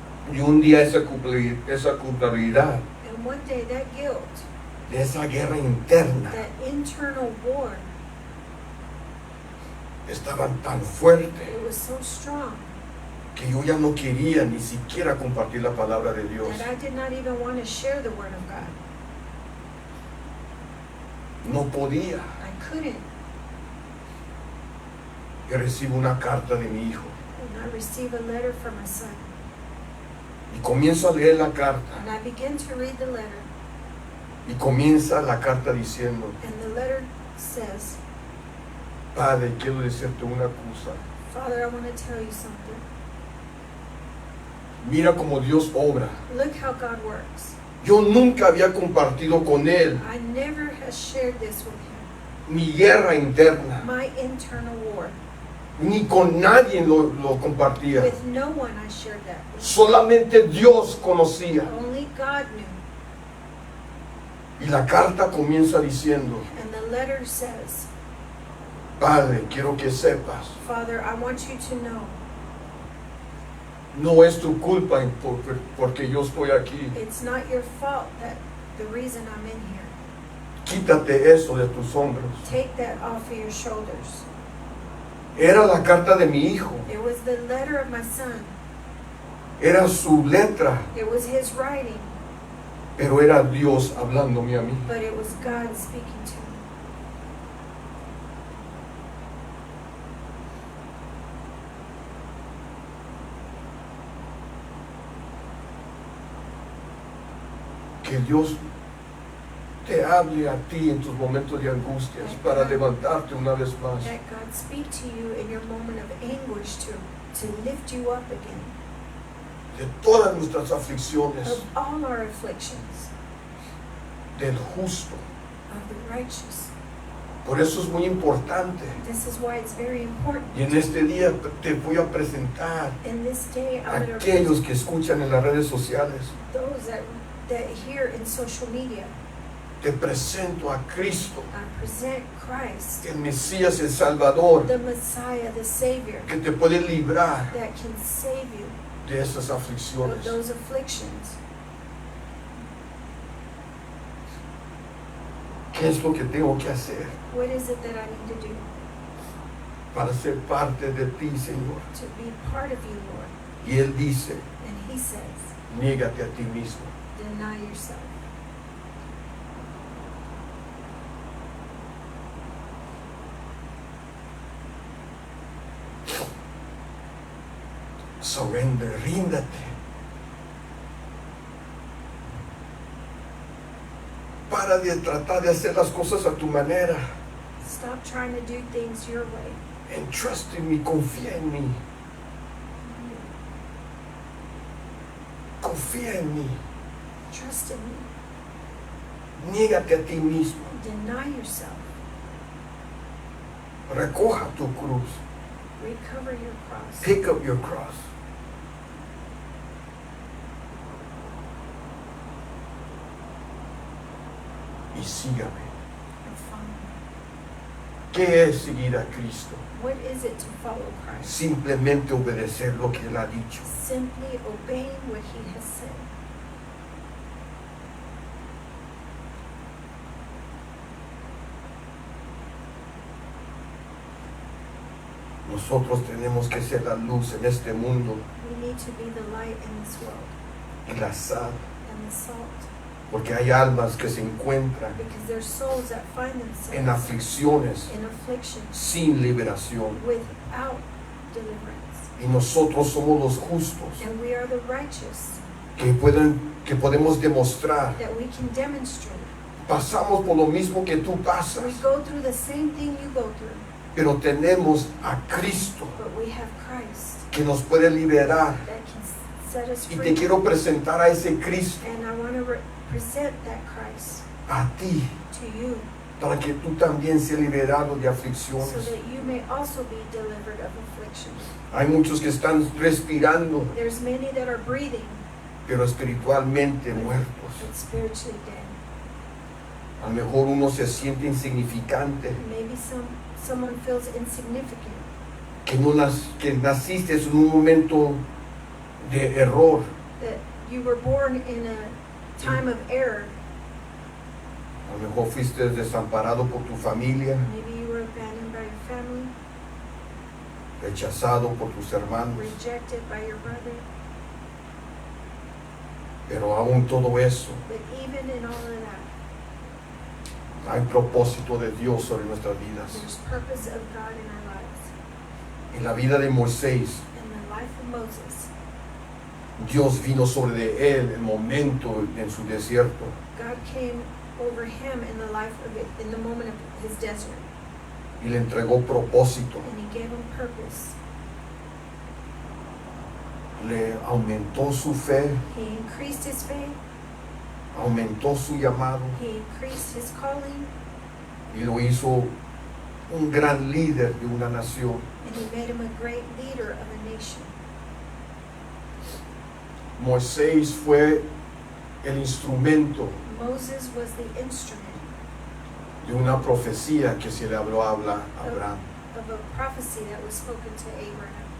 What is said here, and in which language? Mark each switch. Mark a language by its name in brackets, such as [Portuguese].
[Spanish] Y un día esa culpabilidad [English] And And one day that guilt, [Spanish] de esa guerra interna, [English] that internal war, [Spanish] estaban tan fuerte [English] it was so strong [Spanish] que yo ya no quería ni siquiera compartir la palabra de Dios. [English] that I did not even want to share the word of God. [Spanish] No podía. [English] I couldn't. [Spanish] Y recibo una carta de mi hijo [English] And I received a letter from my son. [Spanish] y comienzo a leer la carta [English] And I began to read the letter. [Spanish] y comienza la carta diciendo: [English] And the letter says, [Spanish] Padre, quiero decirte una cosa. [English] Father, I want to tell you something. [Spanish] Mira cómo Dios obra. [English] Look how God works. [Spanish] Yo nunca había compartido con él [English] I never have shared this with him. [Spanish] mi guerra interna, [English] My internal war. [Spanish] ni con nadie lo compartía. [English] With no one I shared that with. [Spanish] Solamente Dios conocía. [English] Only God knew. [Spanish] Y la carta comienza diciendo: [English] And the letter says, [Spanish] Padre, quiero que sepas, [English] Father, I want you to know [Spanish] no es tu culpa porque yo estoy aquí. [English] it's not your fault that the reason I'm in here. [Spanish] Quítate eso de tus hombros. [English] Take that off of your shoulders. [Spanish] Era la carta de mi hijo. [English] It was the letter of my son. [Spanish] Era su letra, [English] It was his writing, [Spanish] pero era Dios hablándome a mí. [English] but it was God speaking to me. [Spanish] Que Dios te hable a ti en tus momentos de angustias para levantarte una vez más. [English] That God speak to you in your moment of anguish to lift you up again. [Spanish] De todas nuestras aflicciones, [English] Of all our afflictions, [Spanish] del justo. [English] of the righteous. [Spanish] Por eso es muy importante. [English] This is why it's very important. [Spanish] Y en este día te voy a presentar [English] In this day, [Spanish] a [English] I'm going to [Spanish] aquellos que escuchan en las redes sociales. [English] those that hear in social media. [Spanish] Te presento a Cristo, [English] I present Christ, [Spanish] el Mesías, el Salvador, [English] the Messiah, the Savior, [Spanish] que te puede librar [English] that can save you [Spanish] de esas [English] of [Spanish] aflicciones. [English] those afflictions. [Spanish] ¿Qué es lo que tengo que hacer [English] What is it that I need to do [Spanish] para ser parte de ti, Señor? [English] to be part of you, Lord? [Spanish] Y Él dice: [English] And He says, [Spanish] niégate a ti mismo. [English] deny yourself. Surrender, [Spanish] ríndate. Para de tratar de hacer las cosas a tu manera. [English] Stop trying to do things your way. And trust in me, [Spanish] confía en mí. Confía en mí. [English] Trust in me. [Spanish] Niégate a ti mismo. [English] Deny yourself. [Spanish] Recoja tu cruz. [English] Recover your cross. Pick up your cross. [Spanish] Y sígame. [English] And follow me. [Spanish] ¿Qué es seguir a Cristo? [English] What is it to follow Christ? [Spanish] Simplemente obedecer lo que Él ha dicho. [English] Simply obeying what He has said. [Spanish] Nosotros tenemos que ser la luz en este mundo [English] We need to be the light in this world [Spanish] y la sal, [English] and the salt, [Spanish] porque hay almas que se encuentran [English] because there's souls that find [Spanish] en [English] themselves [Spanish] aflicciones [English] in affliction [Spanish] sin liberación. [English] without deliverance. [Spanish] Y nosotros somos los justos [English] And we are the righteous [Spanish] que podemos demostrar. [English] that we can demonstrate. [Spanish] Pasamos por lo mismo que tú [English] We [Spanish] pasas, [English] go through the same thing you go through, [Spanish] pero tenemos a Cristo [English] but we have Christ [Spanish] que nos puede liberar. [English] that can set us [Spanish] Y [English] free. [Spanish] te quiero presentar a ese Cristo, [English] And I want to present that Christ [Spanish] a ti, [English] to you [Spanish] para que tú también seas liberado de [English] so [Spanish] aflicciones. [English] that you may also be delivered of affliction. [Spanish] Hay muchos que están respirando, [English] There's many that are breathing [Spanish] pero espiritualmente muertos. [English] but spiritually dead. [Spanish] A lo mejor uno se siente insignificante, [English] Maybe someone feels insignificant, [Spanish] que naciste en un momento de error, [English] that you were born in a time of error. [Spanish] A lo mejor fuiste desamparado por tu familia, [English] Maybe you were abandoned by your family, [Spanish] rechazado por tus hermanos, [English] rejected by your brother. [Spanish] pero aún todo eso, [English] But even in all of that, [Spanish] hay propósito de Dios sobre nuestras vidas. [English] there's purpose of God in our lives. [Spanish] En la vida de Moisés, [English] In the life of Moses, [Spanish] Dios vino sobre de él el momento en su desierto [English] God came over him in the life of it, in the moment of his desert, [Spanish] y le entregó propósito, [English] and he gave him purpose. [Spanish] le aumentó su fe, [English] He increased his faith, [Spanish] aumentó su llamado [English] he increased his calling, [Spanish] y lo hizo un gran líder de una nación. [English] and he made him a great leader of a nation. [Spanish] Moisés fue el instrumento [English] Moses was the instrument [Spanish] de una profecía que se le habló a Abraham. [English] of a prophecy that was spoken to Abraham.